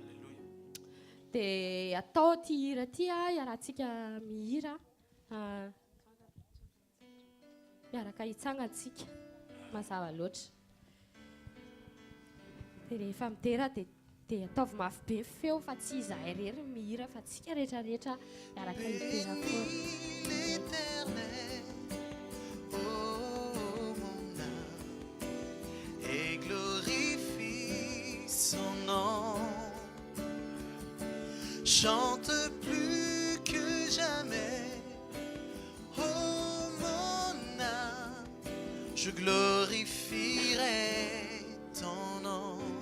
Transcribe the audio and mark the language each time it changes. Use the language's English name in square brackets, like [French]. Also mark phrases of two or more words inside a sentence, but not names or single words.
[Malagasy] Dia atao ty hira ty iarahantsika mihira miaraka hitsangantsika mazava loatra dia rehefa mitera dia ataovy mafy be ny feo fa tsy izahay rery mihira fa tsika rehetrarehetra miaraka hitera foana. [French] Et glorifie son nom, chante plus que jamais. Oh mon âme, je glorifierai ton nom.